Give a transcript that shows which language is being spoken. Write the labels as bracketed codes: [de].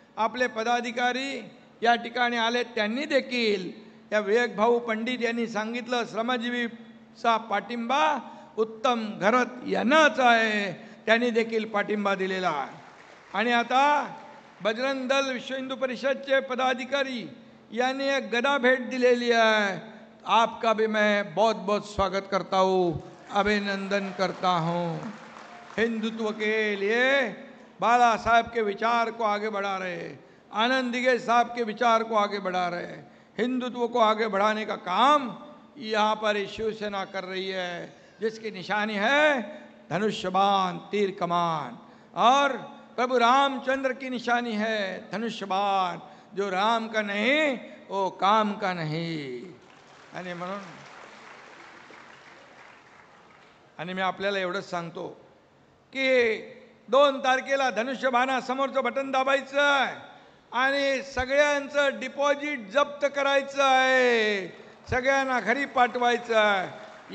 [mr] आपले पदाधिकारी या ठिकाणी आले, त्यांनी देखील या विवेक भाऊ पंडित यांनी सांगितलं श्रमजीवीचा पाठिंबा उत्तम घरत यांनाच आहे, त्यांनी देखील पाठिंबा दिलेला आहे. आणि आता बजरंग दल विश्व हिंदू परिषदचे पदाधिकारी यांनी एक गदा भेट दिलेली आहे. [hi] आपका भी मैं बहुत बहुत स्वागत करता हूँ, अभिनंदन करता हूँ. हिंदुत्व के लिए बाला साहब के विचार को आगे बढ़ा रहे, आनंद दिघे साहब के विचार को आगे बढ़ा रहे, हिंदुत्व को आगे बढ़ाने का काम यहाँ पर शिवसेना कर रही है, जिसकी निशानी है धनुष्यबाण तीर कमान. और प्रभु रामचंद्र की निशानी है धनुष्यबाण. जो राम का नहीं वो काम का नहीं. [mr] आणि म्हणून आणि मी आपल्याला एवढंच सांगतो की 2 तारखेला धनुष्यबाणासमोरचं बटन दाबायचं आहे आणि सगळ्यांचं डिपॉझिट जप्त करायचं आहे, सगळ्यांना घरी पाठवायचं आहे.